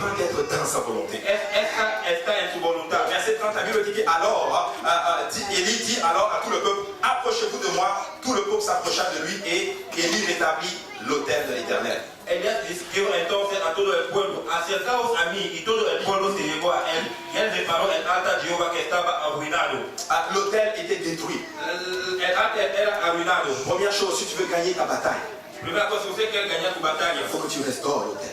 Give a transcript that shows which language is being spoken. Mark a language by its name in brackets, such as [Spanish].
[French] prend d'être dans sa volonté. [Spanish] Está en su voluntad. [French] Verset 30, la Bible dit que alors, Élie dit alors à tout le peuple, approchez-vous de moi. Tout le peuple s'approcha de lui et Élie rétablit l'autel de l'Éternel. [Spanish] Elías dijo entonces a todo el pueblo, acercaos a mí, y todo el pueblo se llegó a él, y él reparó el altar de Jehová que estaba arruinado. [French] L'autel était détruit. [Spanish] El altar era arruinado. [French] Première chose, si tu veux gagner ta bataille, [Spanish] Primera cosa, si usted quiere ganar tu batalla, [French] il faut que tu restaures l'autel.